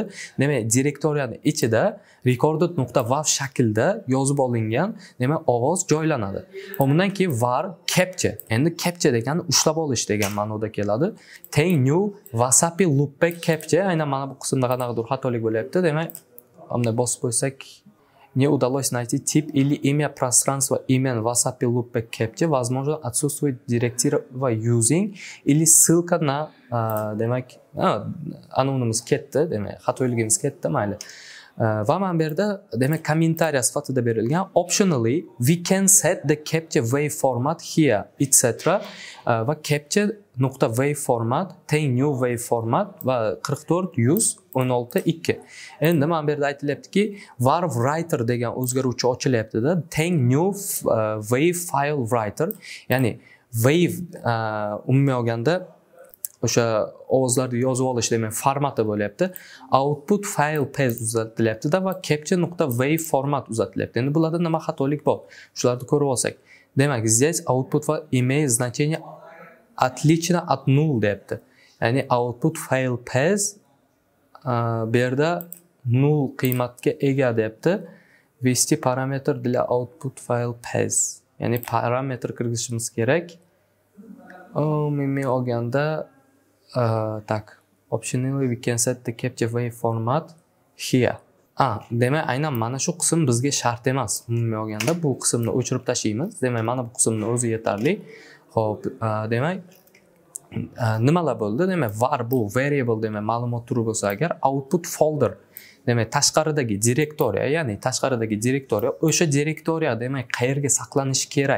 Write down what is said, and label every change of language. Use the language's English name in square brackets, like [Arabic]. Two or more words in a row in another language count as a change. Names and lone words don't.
[Uzbek] Demak, direktoriyani ichida recorded.wav shaklda yozib olingan, demak, ovoz joylanadi. Bundan keyin [English] var capture. [Uzbek] Endi capture degani ushlab olish degan ma'noda keladi. Teng [English] new wasapi loopback capture. [Uzbek] Aynan mana bu qismda qanaqadir xatolik bo'lyapti. Demak, bunday bosib qo'ysak, [Russian] не удалось найти тип или имя пространства имен [English] wasapi loopback capture, [Russian] возможно, отсутствует директива using или ссылка на, [Uzbek] demak, anonimiz ketdi, demak, xatoligimiz ketdi, mayli. Va mana bu yerda demak kommentariya sifatida berilgan [English] optionally we can set the capture wave format here etc. [Uzbek] Va [English] capture.wave format [Uzbek] teng [English] new wave format [Uzbek] va 44.116.2. Endi mana bu yerda aytilyaptiki [English] var writer [Uzbek] degan o'zgaruvchi ochilyapti-da, teng [English] new wave file writer, [Uzbek] ya'ni wave umumiy olganda o'sha ovozlarni yozib olish demak formati bo'lyapti. [English] Output file pez [Uzbek] uzatilyapti-da va [English] capture.wave format [Uzbek] uzatilyapti. Endi bularda nima xatolik bor? Shularni ko'rib olsak. Demak, [Russian] здесь [English] output va [Russian] имеет значение отлично от null deyapti. [Uzbek] Ya'ni [English] output file pez [Uzbek] bu yerda null qiymatga ega deyapti. [Russian] Ввести parameter для [English] output file pez. [Uzbek] Ya'ni parametr kirgizishimiz kerak. Umumiy olganda tak, [English] optionally we can set the capture wave format here. [Uzbek] Demak, aynan mana shu qism bizga shart emas. Umumiy olganda bu qismni o'chirib tashlaymiz. Demak, mana bu qismni o'zi yetarli. Xo'p, demak, nimalar bo'ldi? Demak, [English] var bu variable [Uzbek] demak ma'lumot turi bo'lsa agar, [English] output folder [Uzbek] demak tashqaridagi direktoriya, ya'ni tashqaridagi direktoriya, o'sha direktoriya demak qayerga saqlanishi kerak?